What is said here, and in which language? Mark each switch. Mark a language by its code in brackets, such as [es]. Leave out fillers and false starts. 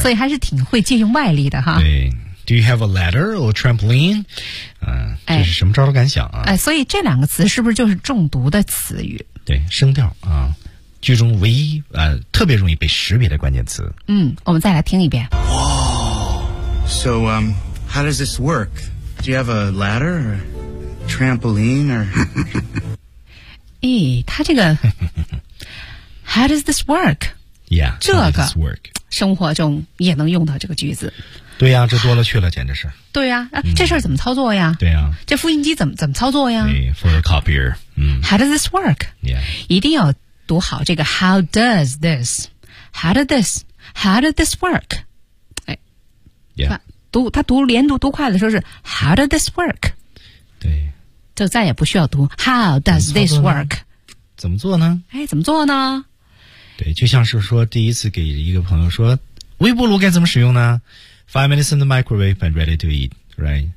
[zh] 所以还是挺会借用外力的哈。 [en] 对 ，Do you have a ladder or trampoline？ [zh] 嗯、这是什么招都敢想啊！哎，所以这两个词是不是就是中毒的词语？对，声调啊，剧中唯一特别容易被识别的关键词。嗯，我们再来听一遍。 [en] Whoa! So how does this work? Do you have a ladder or trampoline or? [zh] 咦，他这个 [en] How does this work? Yeah, [zh] 这个生活中也能用到这个句子。对呀、啊，这多了去了，简直是。对呀、啊，啊、这事儿怎么操作呀？对呀、啊，这复印机怎么操作呀？ [en] 对 ，for a copier。 How does this work? Yeah， [zh] 一定要读好这个 [en] How does this? How does this? How does this work? 哎，Yeah， [zh] 读他读连读读快的时候是 [en] How does this work? [zh] 对。就再也不需要读 [en] How does this work? [zh] 怎么做呢？哎，怎么做呢？对，就像是说第一次给一个朋友说微波炉该怎么使用呢？ [en] 5 minutes in the microwave and ready to eat, right?